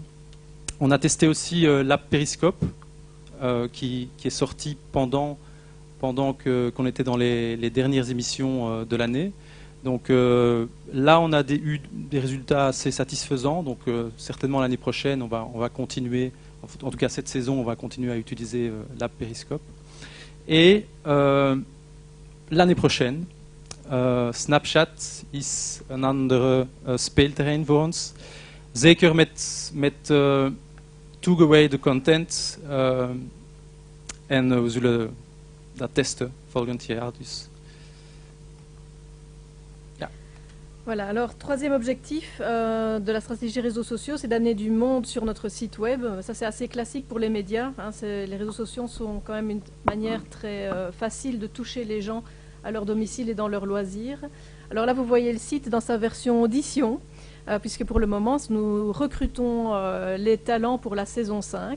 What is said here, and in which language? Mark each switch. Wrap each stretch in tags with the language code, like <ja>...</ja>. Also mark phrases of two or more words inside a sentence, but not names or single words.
<fr>On a testé aussi l'app Periscope qui est sortie pendant qu'on était dans les dernières émissions de l'année. Donc là, on a eu des résultats assez satisfaisants. Donc certainement l'année prochaine, on va continuer, en tout cas cette saison, on va continuer à utiliser l'app Periscope. Et l'année prochaine,</fr> <nl>Snapchat is een andere speelterrein voor ons. Zeker met toegewijde content. En we zullen dat testen volgend jaar. Dus. Ja.</nl> <fr>Voilà, alors troisième objectif de la stratégie réseaux sociaux, c'est d'amener du monde sur notre site web. Ça c'est assez classique pour les médias. Hein. Les réseaux sociaux sont quand même une manière très facile de toucher les gens à leur domicile et dans leurs loisirs. Alors là vous voyez le site dans sa version audition, puisque pour le moment nous recrutons les talents pour la saison 5.</fr>